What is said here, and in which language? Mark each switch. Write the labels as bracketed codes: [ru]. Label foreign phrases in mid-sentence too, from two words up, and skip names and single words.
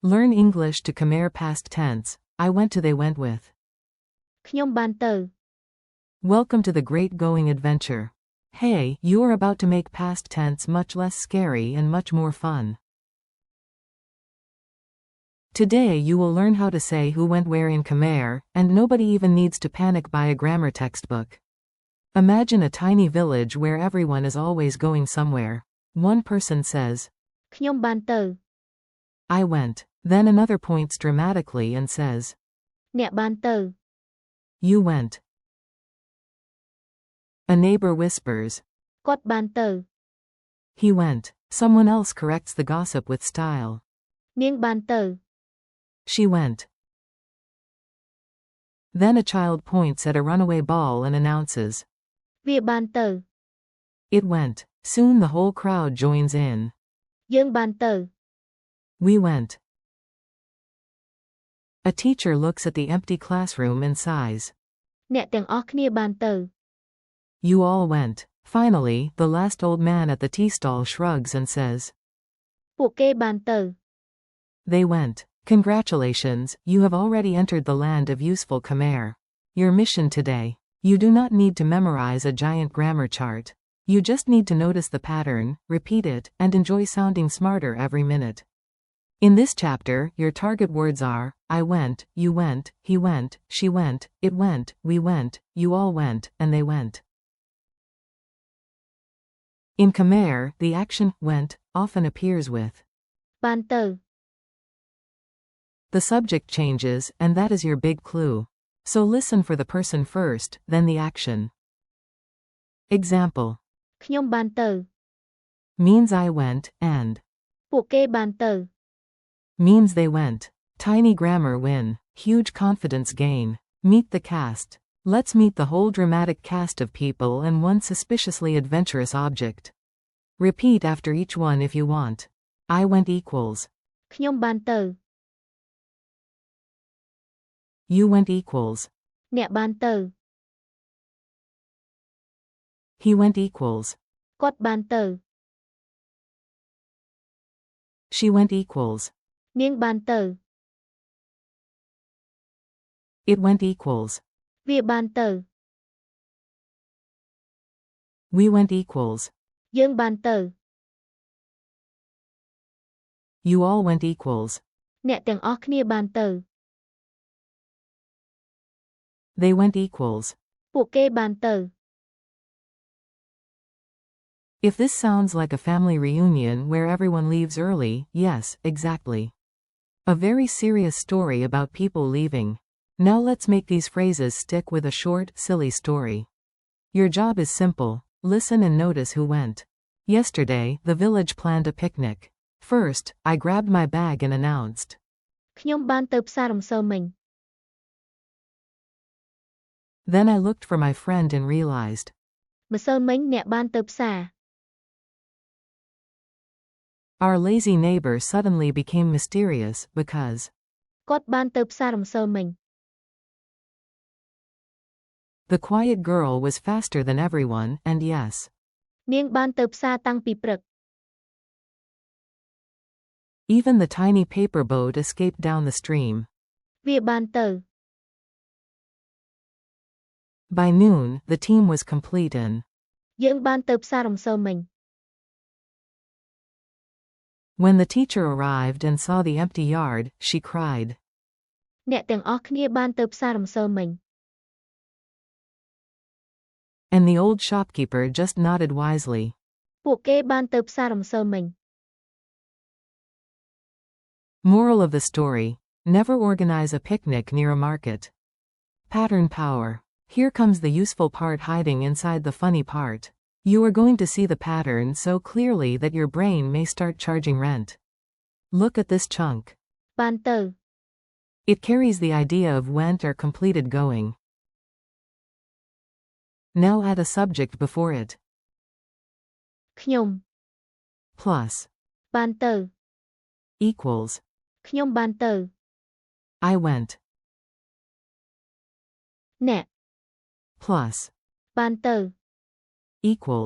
[en] Learn English to Khmer past tense. I went to they went with. [km] ខ្ញុំបានទៅ [en] Welcome to the great going adventure. Hey, you are about to make past tense much less scary and much more fun. Today you will learn how to say who went where in Khmer, and nobody even needs to panic buy a grammar textbook. Imagine a tiny village where everyone is always going somewhere. One person says, [km] ខ្ញុំបានទៅ [en] I went. Then another points dramatically and says, [km] អ្នកបានទៅ [en] You went. A neighbor whispers, [km] គាត់បានទៅ [en] He went. Someone else corrects the gossip with style. [km] នាងបានទៅ [en] She went. Then a child points at a runaway ball and announces, [km] វាបានទៅ [en] It went. Soon the whole crowd joins in. [km] យើងបានទៅ [en] We went. A teacher looks at the empty classroom and sighs. [km] អ្នកទាំងអស់គ្នាបានទៅ [en] You all went. Finally, the last old man at the tea stall shrugs and says, [km] ពួកគេបានទៅ [en] They went. Congratulations, you have already entered the land of useful Khmer. Your mission today. You do not need to memorize a giant grammar chart. You just need to notice the pattern, repeat it, and enjoy sounding smarter every minute. In this chapter, your target words are, I went, you went, he went, she went, it went, we went, you all went, and they went. In Khmer, the action went often appears with [km] បានទៅ [en] the subject changes, and that is your big clue. So listen for the person first, then the action. Example [km] ខ្ញុំបានទៅ [en] means I went, and [km] ពួកគេបានទៅ [en] means they went. Tiny grammar win, huge confidence gain. Meet the cast. Let's meet the whole dramatic cast of people and one suspiciously adventurous object. Repeat after each one if you want. I went equals. [km] ខ្ញុំបានទៅ [en] You went equals. [km] អ្នកបានទៅ [en] He went equals. [km] គាត់បានទៅ [en] She went equals. [km] នាងបានទៅ [en] It went equals. [km] វាបានទៅ [en] We went equals. [km] យើងបានទៅ [en] You all went equals. [km] អ្នកទាំងអស់គ្នាបានទៅ [en] They went equals. [km] ពួកគេបានទៅ [en] If this sounds like a family reunion where everyone leaves early, yes, exactly. A very serious story about people leaving. Now let's make these phrases stick with a short, silly story. Your job is simple. Listen and notice who went. Yesterday, the village planned a picnic. First, I grabbed my bag and announced, [km] ខ្ញុំបានទៅផ្សាររំសូលមិញ [en] Then I looked for my friend and realized, [km] ម្សិលមិញអ្នកបានទៅផ្សារ [en] our lazy neighbor suddenly became mysterious because [km] គាត់បានទៅផ្សាររំសូលមិញ [en] the quiet girl was faster than everyone, and yes, [km] នាងបានទៅផ្សារតាំងពីព្រឹក [en] even the tiny paper boat escaped down the stream. [km] វាបានទៅ [en] By noon, the team was complete and [km] យើងបានទៅផ្សាររំសូលមិញ [en] when the teacher arrived and saw the empty yard, she cried. [km] អ្នកទាំងអស់គ្នាបានទៅផ្សាររំសូលមិញ [en] And the old shopkeeper just nodded wisely. [km] ពួកគេបានទៅផ្សាររំសូលមិញ [en] Moral of the story: never organize a picnic near a market. Pattern power. Here comes the useful part hiding inside the funny part. You are going to see the pattern so clearly that your brain may start charging rent. Look at this chunk. [km] បានទៅ [en] It carries the idea of went or completed going. Now add a subject before it. [km] ខ្ញុំ [en] Plus. [km] បានទៅ [en] Equals. [km] ខ្ញុំបានទៅ [en] I went. [km] អ្នក [en] Plus. [km] បានទៅ [en] Equals.